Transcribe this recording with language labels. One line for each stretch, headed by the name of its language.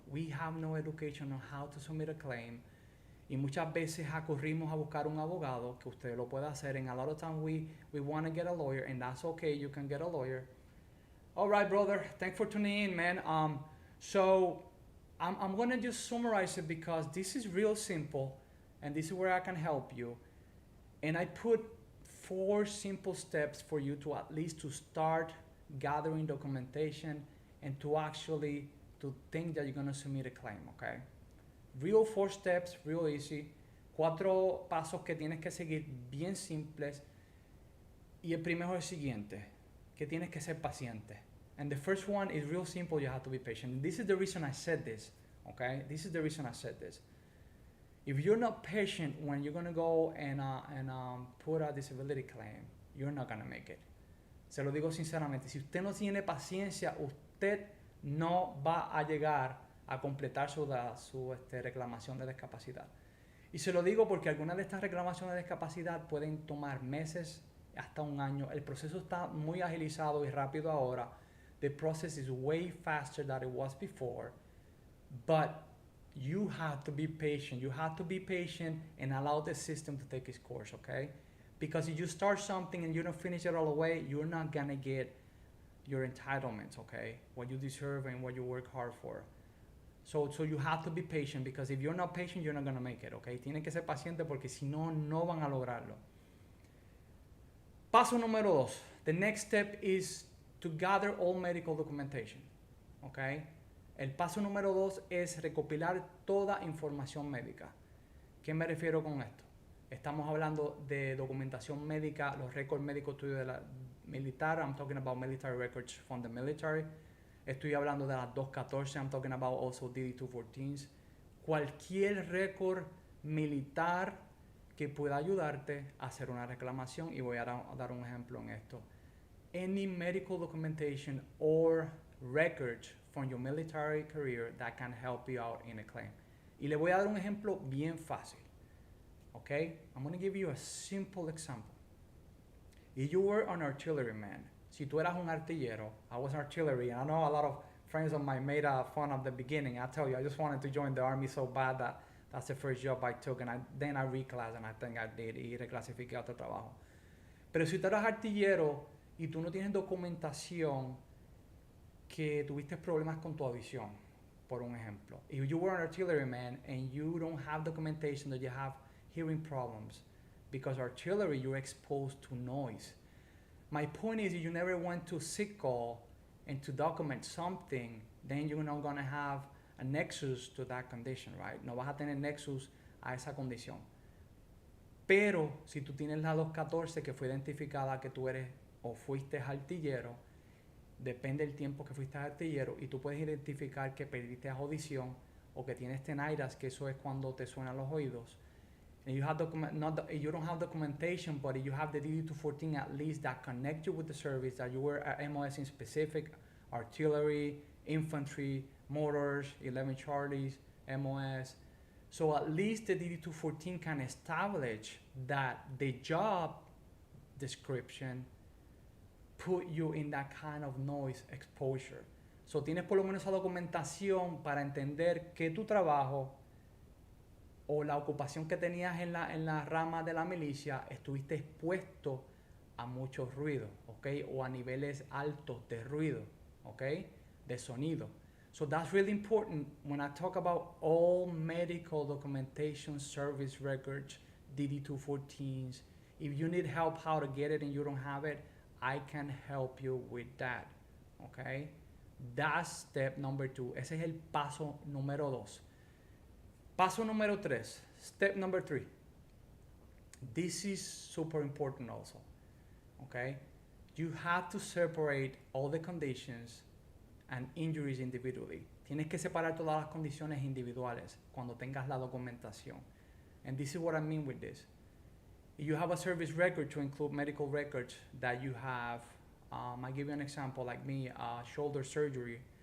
English: We have no education on how to submit a claim.
Spanish: Y muchas veces acurrimos a buscar un abogado que usted lo pueda hacer.
English: And a lot of times we want to get a lawyer, and that's okay. You can get a lawyer. All right, brother. Thanks for tuning in, man. So I'm going to just summarize it because this is real simple, and this is where I can help you. And I put 4 simple steps for you to at least to start gathering documentation and to actually to think that you're going to submit a claim, okay? Real 4 steps, real easy.
Spanish: 4 pasos que tienes que seguir bien simples. Y el primero es el siguiente, que tienes que ser paciente.
English: And the first one is real simple, you have to be patient. This is the reason I said this, okay? This is the reason I said this. If you're not patient when you're going to go and put a disability claim, you're not going to make it.
Spanish: Se lo digo sinceramente, si usted no tiene paciencia, usted no va a llegar a completar su reclamación de discapacidad. Y se lo digo porque algunas de estas reclamaciones de discapacidad pueden tomar meses hasta un año. El proceso está muy agilizado y rápido ahora.
English: The process is way faster than it was before. But you have to be patient. You have to be patient and allow the system to take its course, okay? Because if you start something and you don't finish it all the way, you're not gonna get your entitlements, okay? What you deserve and what you work hard for. So you have to be patient, because if you're not patient, you're not gonna make it, okay?
Spanish: Tienen que ser pacientes porque si no, no van a lograrlo. Paso número 2.
English: The next step is to gather all medical documentation, okay?
Spanish: El paso número 2 es recopilar toda información médica. ¿Qué me refiero con esto? Estamos hablando de documentación médica, los récords médicos tuyos de la militar.
English: I'm talking about military records from the military. Estoy hablando de las 214. I'm talking about also DD-214s.
Spanish: Cualquier récord militar que pueda ayudarte a hacer una reclamación, y voy a dar un ejemplo en esto.
English: Any medical documentation or records from your military career that can help you out in a claim.
Spanish: Y le voy a dar un ejemplo bien fácil.
English: Okay? I'm going to give you a simple example. If you were an artilleryman, si tú eras un artillero, I was artillery, and I know a lot of friends of mine made fun of the beginning. I tell you, I just wanted to join the army so bad that that's the first job I took, and then I reclassed, and I think I did, y reclasifiqué a otro trabajo.
Spanish: Pero si tú eras artillero y tú no tienes documentación, que tuviste problemas con tu audición, por un ejemplo.
English: If you were an artilleryman and you don't have documentation that you have hearing problems, because artillery, you're exposed to noise. My point is, if you never went to sick call and to document something, then you're not going to have a nexus to that condition, right?
Spanish: No vas a tener nexus a esa condición. Pero si tú tienes la 214 que fue identificada que tú eres o fuiste artillero, depende del tiempo que fuiste artillero, y tú puedes identificar que perdiste audición o que tienes tinnitus, que eso es cuando te suenan los oídos.
English: And you have you don't have documentation, but you have the DD-214 at least that connect you with the service, that you were at MOS in specific, artillery, infantry, motors, 11 Charlies, MOS. So at least the DD-214 can establish that the job description put you in that kind of noise exposure.
Spanish: So tienes por lo menos esa documentación para entender que tu trabajo o la ocupación que tenías en la rama de la milicia estuviste expuesto a muchos ruidos, ¿ok? O a niveles altos de ruido, ¿ok? De sonido.
English: So that's really important when I talk about all medical documentation, service records, DD-214s. If you need help how to get it and you don't have it, I can help you with that, Okay? That's step number 2. Ese es el paso número 2.
Spanish: Paso número 3. Step number 3.
English: This is super important also. Okay? You have to separate all the conditions and injuries individually.
Spanish: Tienes que separar todas las condiciones individuales cuando tengas la documentación.
English: And this is what I mean with this. You have a service record to include medical records that you have. I give you an example, like me, shoulder surgery.